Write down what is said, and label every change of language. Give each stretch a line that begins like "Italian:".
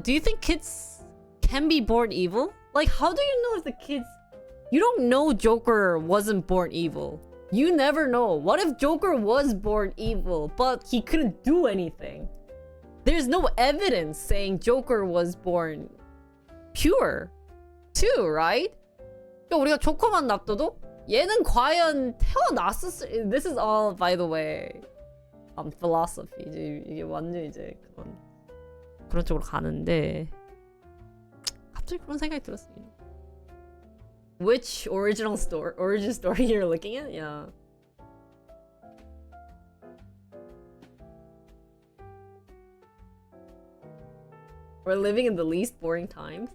English: Do you think kids can be born evil? Like, how do you know if the kids... You don't know Joker wasn't born evil. You never know. What if Joker was born evil, but he couldn't do anything? There's no evidence saying Joker was born pure, too, right?
Korean: 그러니까 우리가 조커만 놔둬도 얘는 과연 태어났었을...
English: This is all, by the way, philosophy.
Korean: 이게 완전 이제 그런 쪽으로 가는데 갑자기 그런 생각이 들었어요.
English: Which origin story you're looking at? Yeah. We're living in the least boring times.